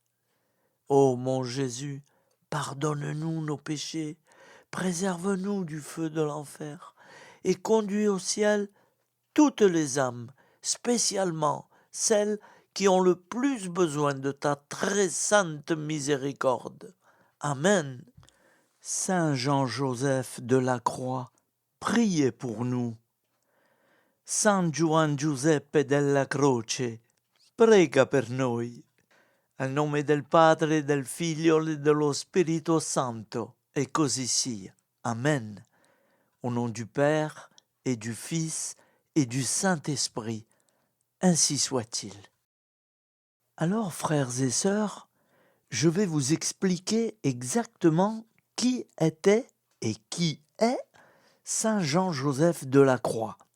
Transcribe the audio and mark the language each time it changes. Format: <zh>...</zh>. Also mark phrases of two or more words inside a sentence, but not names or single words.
<fr>Ô mon Jésus, pardonne-nous nos péchés, préserve-nous du feu de l'enfer, et conduis au ciel toutes les âmes, spécialement celles qui ont le plus besoin de ta très sainte miséricorde. Amen. Saint Jean-Joseph de la Croix, priez pour nous.</fr> <it>San Giovan Giuseppe della Croce, prega per noi. Al nome del Padre, del Figlio e dello Spirito Santo, et così sia. Amen.</it> <fr>Au nom du Père et du Fils et du Saint-Esprit, ainsi soit-il. Alors, frères et sœurs, je vais vous expliquer exactement qui était et qui est Saint Jean-Joseph de la Croix.</fr>